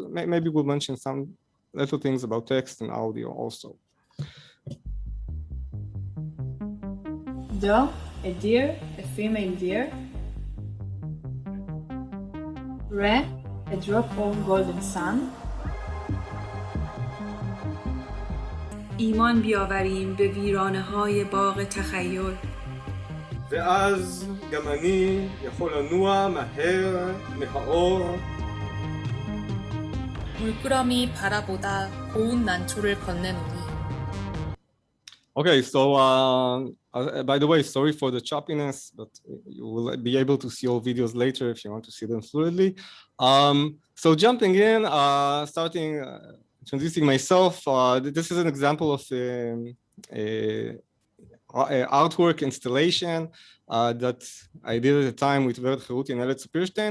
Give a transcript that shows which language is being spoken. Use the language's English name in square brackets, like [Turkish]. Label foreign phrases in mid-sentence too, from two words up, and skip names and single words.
[English] Maybe we'll mention some little things about text and audio also. Doe, a deer, a female deer. Re, a drop of golden sun. [Persian] ایمان بیاوریم به ویرانه های باغ تخیل. [Hebrew] ואז גם אני יכול לנוע מהר מהאור. [Korean] 물끄러미 바라보다 고운 난초를 건네노니. [English] Okay, so by the way, sorry for the choppiness, but you will be able to see all videos later if you want to see them fluidly. So jumping in, starting introducing myself, this is an example of a artwork installation that I did at the time with Vert Heruti and Elliot Sapirstein.